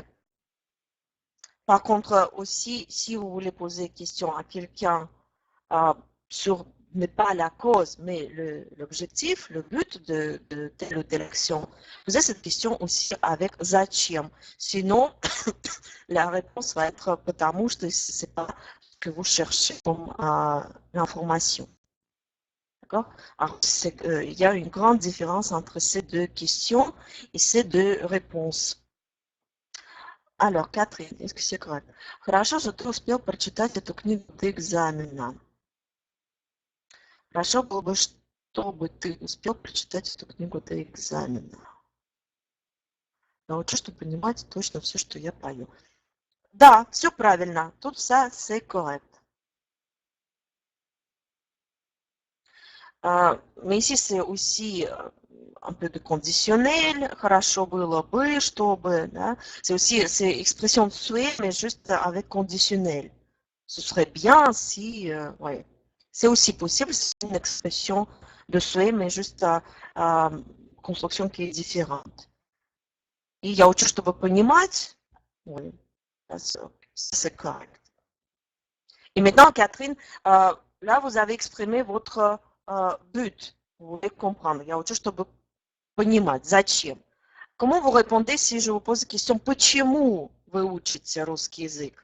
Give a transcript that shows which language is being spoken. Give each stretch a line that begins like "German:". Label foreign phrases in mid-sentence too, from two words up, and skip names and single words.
French: Par contre, aussi, si vous voulez poser une question à quelqu'un sur, mais pas la cause, mais l'objectif, le but de telle ou telle action, posez cette question aussi avec «Зачем?». Sinon, la réponse va être
Russian: «потому что»,
French: c'est pas que vous cherchez comme l'information. D'accord? Alors, il y a une grande différence entre ces deux questions et ces deux réponses. Alors, Catherine, est-ce que c'est correct?
Russian: Хорошо, что ты успел прочитать эту книгу до экзамена. Хорошо было бы, чтобы ты успел прочитать эту книгу до экзамена. Научу, чтобы понимать точно все, что я пою. Да, все правильно. Тут
French: ça, c'est correct. Mais ici, c'est aussi un peu de conditionnel.
Russian: Хорошо было бы, чтобы. Да?
French: C'est aussi c'est expression de souhait, mais juste avec conditionnel. Ce serait bien si. Ouais. C'est aussi possible, c'est une expression de souhait, mais juste construction qui est différente.
Russian: И я учу, чтобы понимать.
French: Oui, ça, c'est correct. Et maintenant, Catherine, là, vous avez exprimé votre but. Vous voulez comprendre.
Russian: Я учу, чтобы понимать. Зачем?
French: Comment vous répondez si je vous pose la question
Russian: почему вы учите русский язык?